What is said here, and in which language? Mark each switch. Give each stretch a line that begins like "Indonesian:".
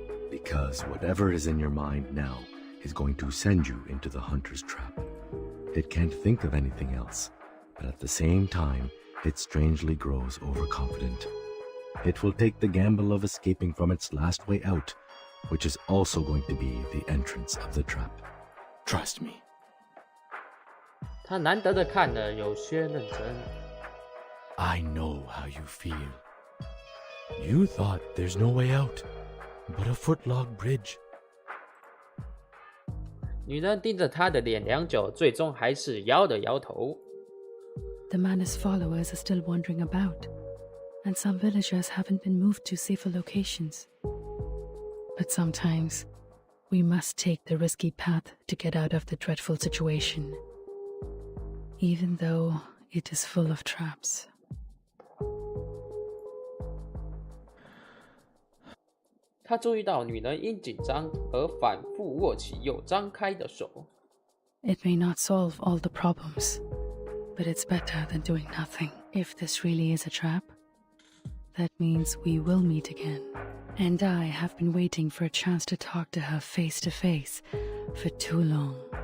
English: Because whatever is in your mind now is going to send you into the hunter's trap. It can't think of anything else, but at the same time, it strangely grows overconfident. It will take the gamble of escaping from its last way out, which is also going to be the entrance of the trap. Trust me.
Chinese: 他难得的看了，有些认真。
English: I know how you feel. You thought there's no way out, but a footlog bridge.
Chinese: 女人盯着他的脸良久，最终还是摇了摇头。
English: The Manus followers are still wandering about, and some villagers haven't been moved to safer locations. But sometimes, we must take the risky path to get out of the dreadful situation, even though it is full of traps.
Chinese: 他注意到女人因紧张而反复握起又张开的手。
English: It may not solve all the problems, but it's better than doing nothing. If this really is a trap, that means we will meet again. And I have been waiting for a chance to talk to her face to face for too long.